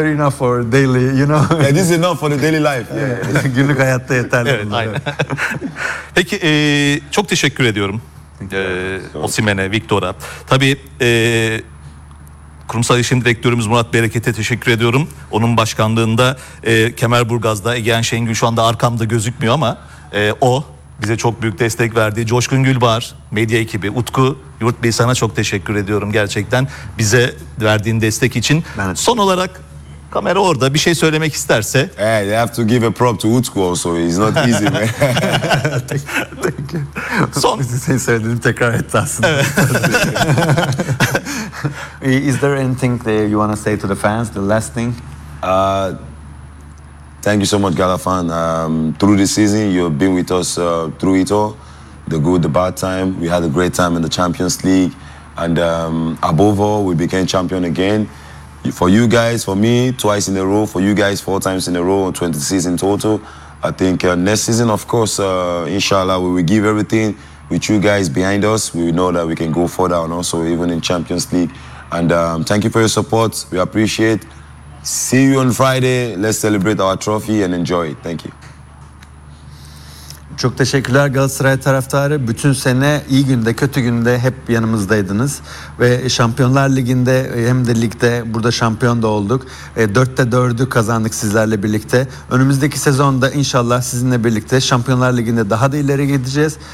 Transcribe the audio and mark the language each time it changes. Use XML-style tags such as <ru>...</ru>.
<en>are enough for daily, you know. Yeah, this is enough for the daily life.</en> <tr>Günlük hayatta yeterli. Evet, aynen. Peki, çok teşekkür ediyorum. Osimhen'e, Victor'a. Tabii, Kurumsal İlişkin Direktörümüz Murat Bereket'e teşekkür ediyorum. Onun başkanlığında Kemerburgaz'da Egehan Şengül şu anda arkamda gözükmüyor ama o bize çok büyük destek verdi. Coşkun Gülbağar, medya ekibi, Utku Yurt Bey, sana çok teşekkür ediyorum gerçekten bize verdiğin destek için. Evet. Son olarak kamera orada, bir şey söylemek isterse.</tr> <en>Hey, you have to give a prop to Utku also. It's not easy, man. Thank you.</en> <tr>Son. Bizi seni söylediğim tekrar etti aslında. Evet.</tr> <en>Is there anything that you want to say to the fans, the last thing? Thank you so much, Gala fan. Through this season, you've been with us through it all, the good, the bad time. We had a great time in the Champions League. And above all, we became champion again. For you guys, for me, twice in a row. For you guys, 4 times in a row, 20 season total. I think next season, of course, inshallah, we will give everything. With you guys behind us, we know that we can go further and also even in Champions League. And thank you for your support. We appreciate it. See you on Friday. Let's celebrate our trophy and enjoy. Thank you.</en> <tr>Çok teşekkürler Galatasaray taraftarı. Bütün sene iyi günde, kötü günde hep yanımızdaydınız. Ve Şampiyonlar Ligi'nde hem de ligde burada şampiyon da olduk. 4'te 4'ü kazandık sizlerle birlikte. Önümüzdeki sezonda inşallah sizinle birlikte Şampiyonlar Ligi'nde daha da ileri gideceğiz.</tr>